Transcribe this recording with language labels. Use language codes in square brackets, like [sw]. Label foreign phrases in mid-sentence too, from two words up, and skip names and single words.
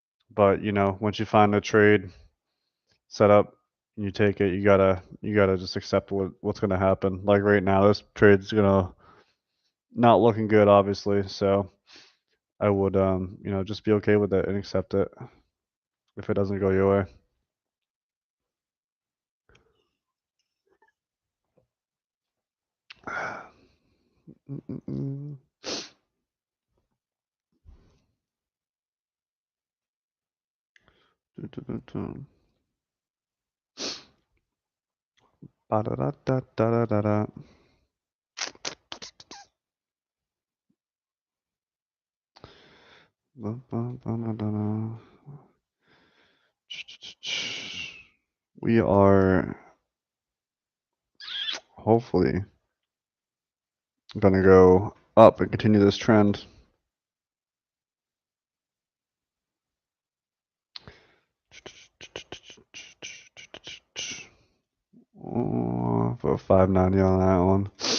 [en] But you know, once you find a trade set up, and you take it. You gotta just accept what's gonna happen. Like right now, this trade's gonna not looking good, obviously. So I would you know, just be okay with it and accept it if it doesn't go your way. Mm-mm-mm. Dun-dun-dun-dun. Ba-da-da-da-da-da-da. Ba-ba-ba-da-da-da. We are hopefully gonna go up and continue this trend. Oh, for 590 on that one.